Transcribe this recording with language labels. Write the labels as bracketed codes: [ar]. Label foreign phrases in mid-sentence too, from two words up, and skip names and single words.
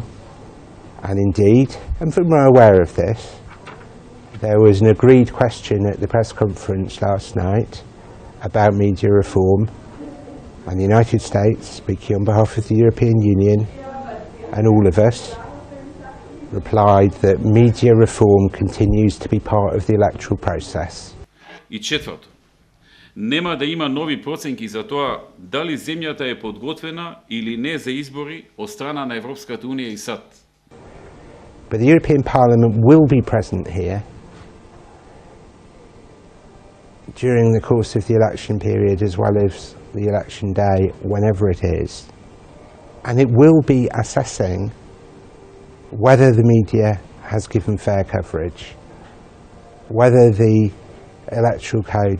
[en] And indeed, and we're aware of this, there was an agreed question at the press conference last night about media reform, and the United States, speaking on behalf of the European Union and all of us, replied that media reform continues to be part of the electoral process. [mk] И четврто, нема да има нови проценки за тоа дали земјата е подготвена или не за избори од страна на Европската Унија и САД. [en] But the European Parliament will be present here during the course of the election period as well as the election day, whenever it is. And it will be assessing whether the media has given fair coverage, whether the electoral code